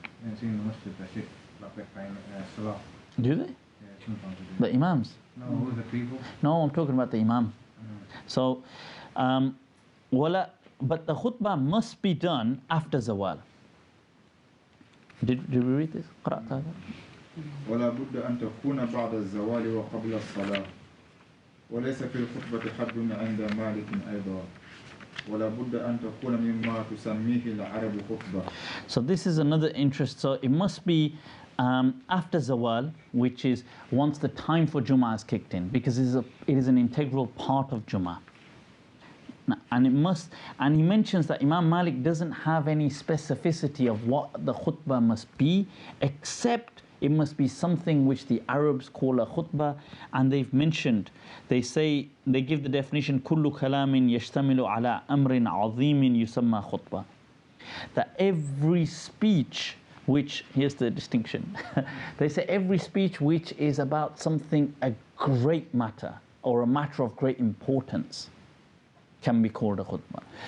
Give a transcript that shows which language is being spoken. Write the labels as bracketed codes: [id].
[en] It's in the masjid, they sit like they're praying salah. Do they? Yeah, sometimes they do. The imams? No, all the people. No, I'm talking about the imam. So, but the khutbah must be done after zawal. Did we read this? [ar] قرأت هذا؟ ولا بد أن تكون بعد الزوال وقبل الصلاة وليس في الخطبة حد عند مالك أيضا ولا بد أن تكون مما تسميه العرب خطبة. [en] So this is another interest. So it must be after zawal, which is once the time for Jummah is kicked in, because it is an integral part of Jummah. And he mentions that Imam Malik doesn't have any specificity of what the khutbah must be, except it must be something which the Arabs call a khutbah. And they've mentioned, they give the definition, [ar] كل كلام يشتمل على أمر عظيم يسمى خطبة. [en] That every speech which, here's the distinction, they say every speech which is about something, a great matter, or a matter of great importance, can be called a khutbah.